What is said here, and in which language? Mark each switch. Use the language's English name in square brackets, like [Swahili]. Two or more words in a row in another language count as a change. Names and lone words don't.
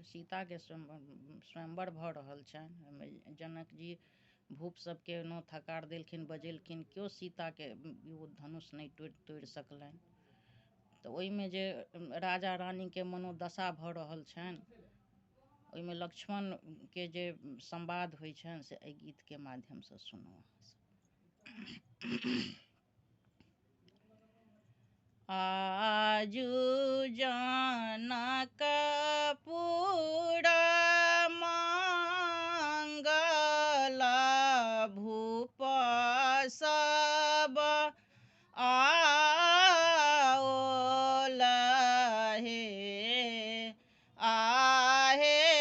[Maithili] सीताके स्वयंवर भऽ रहल छनि। ओहिमे जनक जी भूप सबके नोत हकार देलखिन, बजेलखिन, केओ सीताके ओ धनुष नहि तोड़ि सकलनि। तऽ ओहिमे जे राजा रानीके मनोदशा भऽ रहल छनि, ओहिमे लक्ष्मणके जे संवाद होइ छनि से एहि गीतके माध्यमसँ सुनू। आजू जनकपुर मंगल भूप सब आओल हे, आहे